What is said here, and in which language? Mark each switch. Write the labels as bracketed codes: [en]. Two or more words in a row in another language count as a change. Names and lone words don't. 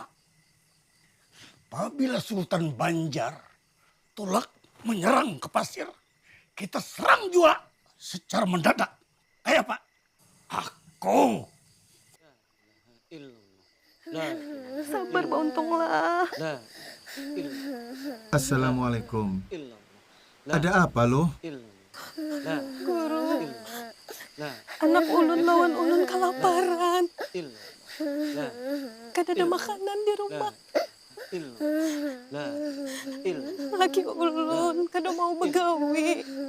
[id] Apabila Sultan Banjar tolak menyerang ke pasir, kita serang juga secara mendadak. Ayo Pak. Aku. Sabar Bauntunglah. Assalamualaikum. Ada apa loh? [bjn] Guru, anak ulun lawan ulun kelaparan. Kada ada makanan di rumah. Laki ulun kada mau begawi.